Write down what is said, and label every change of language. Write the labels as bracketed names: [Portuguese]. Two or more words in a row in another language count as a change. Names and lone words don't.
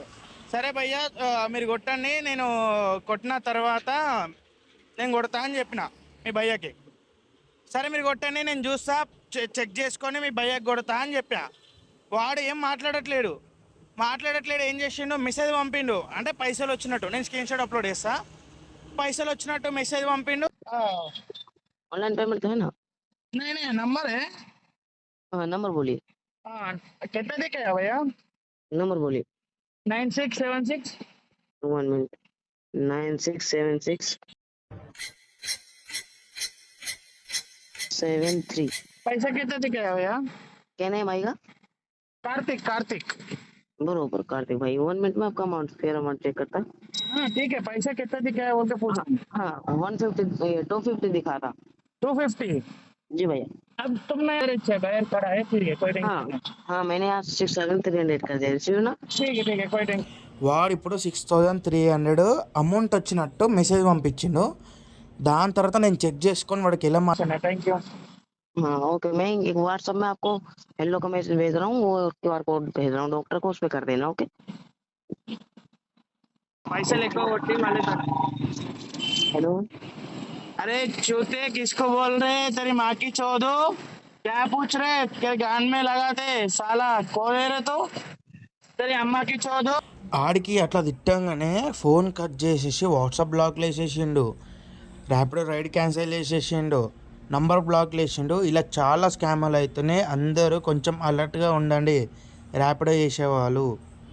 [Telugu] సరే భయ్యా మీరు కొట్టండి, నేను కొట్టిన తర్వాత నేను కొడతా అని చెప్పిన మీ భయ్యకి. సరే మీరు కొట్టండి, నేను చూస్తా, చెక్ చేసుకొని మీ భయ్యకి కొడతా అని చెప్పా. వాడు ఏం మాట్లాడట్లేడు. ఏం చేసిండు, మెసేజ్ పంపిండు. అంటే పైసలు వచ్చినట్టు, నేను [English] screen shot upload [Telugu] చేస్తా. పైసలు వచ్చినట్టు మెసేజ్ పంపిండు. [English] online payment [Hindi] तो है ना? नहीं नंबर है। हाँ, नंबर बोलिए। कितना दिखाया भैया? नंबर बोलिए। 9676 1 मिनट। 9676 73। पैसा कितना दिखाया भैया? क्या नेम आएगा? कार्तिक। बरोबर कार्तिक भाई। 1 मिनट में आपका अमाउंट फिर अमाउंट चेक करता। हाँ ठीक है, पैसा कितना दिखाया बोल के पूछा। हाँ 150 250 दिखा था। 250। जी भैया। अब तुमने बाहर करा है, ठीक है कोई हाँ टेंशन हाँ मैंने आज 6300 कर दिया, रिसीव ना? ठीक है कोई टेंशन। [Telugu] వాడు ఇప్పుడు 6300 అమౌంట్ వచ్చినట్టు మెసేజ్ పంపించిండు. దాని తర్వాత నేను చెక్ చేసుకొని వాడికి ఎలా మాట్లాడినా. [English] thank you. [Hindi] हाँ ओके, मैं एक व्हाट्सएप में आपको हेलो का मैसेज भेज रहा हूँ, वो [English] QR code [Hindi] भेज रहा हूँ, डॉक्टर को उस पे कर देना। ओके पैसा लेकर वोटी वाले तक। हेलो। अरे चूते किसको बोल रहे, तेरी माँ की चौधो, क्या पूछ रहे, तेरे गान में लगा दे साला, कौन है रे तो, तेरी अम्मा की चौधो। [Telugu] ఆడికి అట్లా తిట్టంగానే ఫోన్ కట్ చేసేసి వాట్సాప్ బ్లాక్లు వేసేసిండు, ర్యాపిడో [English] ride cancel [Telugu] చేసేసిండు, నంబర్ బ్లాక్లు వేసిండు. ఇలా చాలా స్కామ్లు అవుతున్నాయి. అందరూ కొంచెం అలర్ట్గా ఉండండి ర్యాపిడో చేసేవాళ్ళు.